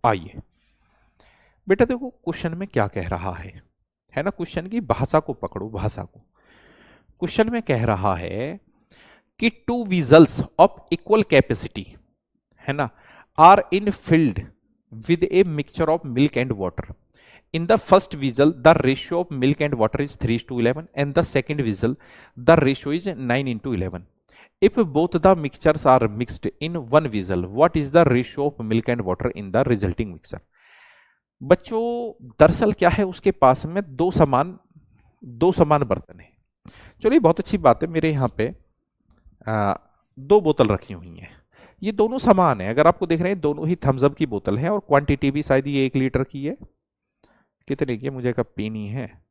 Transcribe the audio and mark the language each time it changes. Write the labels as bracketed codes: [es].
[hi] आइए बेटा, देखो क्वेश्चन में क्या कह रहा है ना, क्वेश्चन की भाषा को पकड़ो, भाषा को। क्वेश्चन में कह रहा है कि [en] 2 vessels of equal capacity, [hi] है ना, [en] Are in filled with a mixture of milk and water. In the first vessel, the ratio of milk and water is 3:11, and the second vessel, the ratio is 9:11. If both the mixtures are mixed in one vessel, what is the ratio of milk and water in the resulting mixture? [hi] बच्चों दरअसल क्या है, उसके पास में दो समान बर्तन है। चलिए बहुत अच्छी बात है, मेरे यहाँ पे 2 बोतल रखी हुई हैं, ये दोनों समान है। अगर आपको देख रहे हैं दोनों ही थम्स अप की बोतल है, और क्वांटिटी भी शायद ये 1 लीटर की है, कितने की मुझे कब पीनी है,